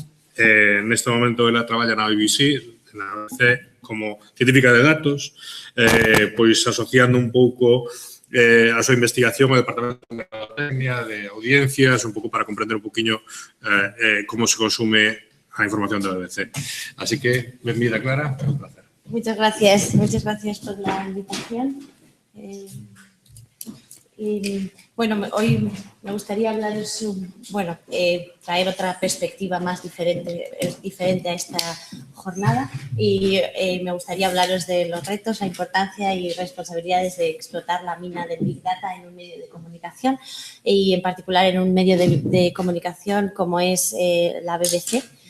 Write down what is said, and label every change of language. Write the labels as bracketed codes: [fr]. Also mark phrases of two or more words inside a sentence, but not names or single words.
[gl] Neste momento, ela traballa na BBC, na BBC, como científica de datos, pois asociando un pouco a súa investigación ao Departamento de Mercadotecnia, de audiencias, un pouco para comprender un poquinho como se consume a información da BBC. Así que, benvida, Clara, un placer. [es] Muchas gracias por la invitación. Bueno, hoy me gustaría hablaros, traer otra perspectiva más diferente a esta jornada y me gustaría hablaros de los retos, la importancia y responsabilidades de explotar la mina del [en] Big Data [es] en un medio de comunicación y en particular en un medio de comunicación como es la BBC.